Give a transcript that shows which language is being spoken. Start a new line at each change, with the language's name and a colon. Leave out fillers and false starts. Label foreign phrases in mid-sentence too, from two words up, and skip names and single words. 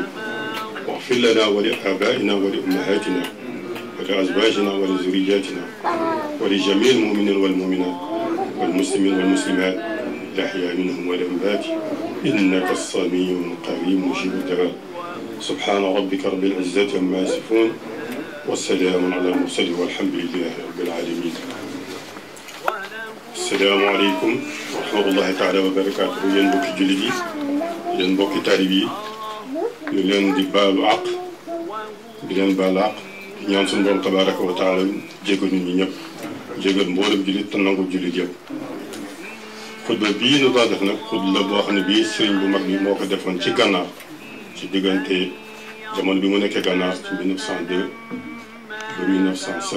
Arabic: واغفر لنا ولآبائنا ولأمهاتنا ولأزواجنا ولذرياتنا ولجميع المؤمنين والمؤمنات والمسلمين والمسلمات الأحياء منهم والأموات إنك السميع القريب مجيب الدعاء. سبحان ربك رب العزة عما يصفون والسلام على المرسلين والحمد لله رب العالمين. السلام عليكم ورحمة الله تعالى وبركاته.
Wolof: yéen mbokki jullit yi, yéen mbokki taalib yi, ñu leen di baalu àq, di leen baalu àq, di ñaan suñu borom
Arabic: تبارك وتعالى
Wolof: jégal ñun ñi ñëpp, jégal mboolem jullit te nangu jullit yëpp. xutba bii nu doon def nag xutba la boo xam ne bii sëriñ bu mag bi moo ko defoon ci gànnaar ci diggante jamono bi mu nekkee gànnaar ci 1902 ba 1907.